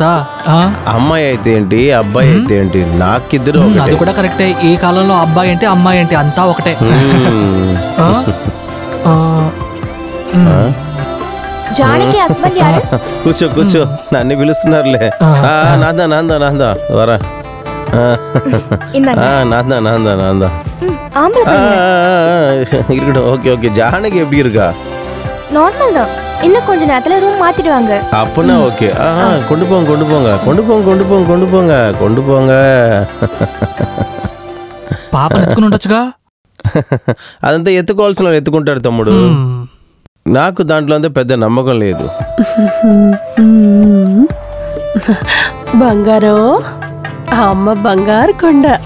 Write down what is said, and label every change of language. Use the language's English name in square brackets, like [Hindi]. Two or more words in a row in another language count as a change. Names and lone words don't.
[Telugu] అమ్మాయి అయితే ఏంటి, అబ్బాయి అయితే ఏంటి, నాకిద్దరు అది కూడా కరెక్టే. ఈ కాలంలో అబ్బాయి ఏంటి అమ్మాయి ఏంటి అంతా ఒకటే. [Tamil] ஜானகி ஹஸ்பெண்ட் யாரு? [Telugu] కూర్చో కూర్చో, నన్ను పిలుస్తున్నారులే. [Tamil] நான்தா நான்தா நான்தா வரா. நான்தான் நான்தான் நான்தான். இருக்கட்டும். ஓகே ஓகே. ஜானகி எப்படி இருக்கா? நார்மல் தான். இன்னும் கொஞ்ச நேரத்துல ரூம் மாத்திடுவாங்க. அப்பனா ஓகே. கொண்டு போங்க கொண்டு போங்க கொண்டு போங்க கொண்டு போங்க கொண்டு போங்க கொண்டு போங்க. [Telugu] పాపను ఎత్తుకుని ఉండొచ్చుగా. అదంతా ఎత్తుకోవాల్సిన ఎత్తుకుంటాడు తమ్ముడు. నాకు దాంట్లో అంతా పెద్ద నమ్మకం లేదు. బంగారం, అమ్మ బంగారు కొండ.